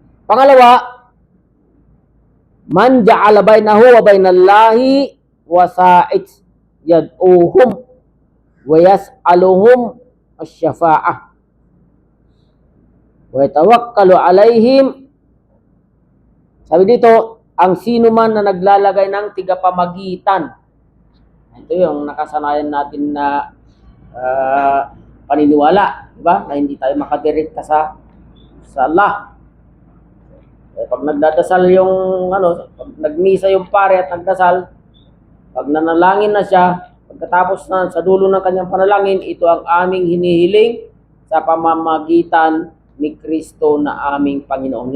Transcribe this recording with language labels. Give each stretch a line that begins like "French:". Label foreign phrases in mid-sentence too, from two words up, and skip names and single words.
Arabic: Pangalawa, من جعل بينه وبين الله وسائط يدعوهم ويسألهم الشفاعة ويتوكل عليهم.
Filipino: Sabi dito, ang sino man na naglalagay ng tigapamagitan. Ito yung nakasanayan natin na paniniwala, di ba? Na hindi tayo makadirekta sa Allah. Pag nagdadasal yung pag nagmisa yung pare at nagdasal, pag nanalangin na siya, pagkatapos na sa dulo ng kanyang panalangin, ito ang aming hinihiling sa pamamagitan ni Kristo na aming Panginoon.